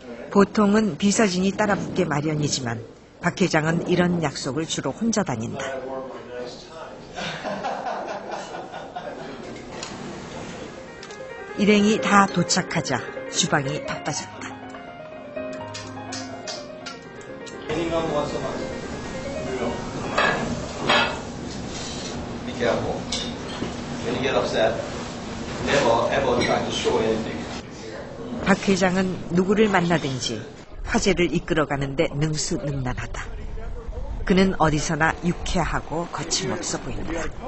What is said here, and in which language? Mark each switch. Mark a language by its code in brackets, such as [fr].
[ko] 보통은 비서진이 따라붙게 마련이지만 박 회장은 이런 약속을 주로 혼자 다닌다. 일행이 다 도착하자 주방이 바빠졌다. [en] Anyone wants to Be careful. When you get upset, never ever try to show anything. [ko] 박 회장은 누구를 만나든지 화제를 이끌어가는데 능수능란하다. 그는 어디서나 유쾌하고 거침없어 보인다.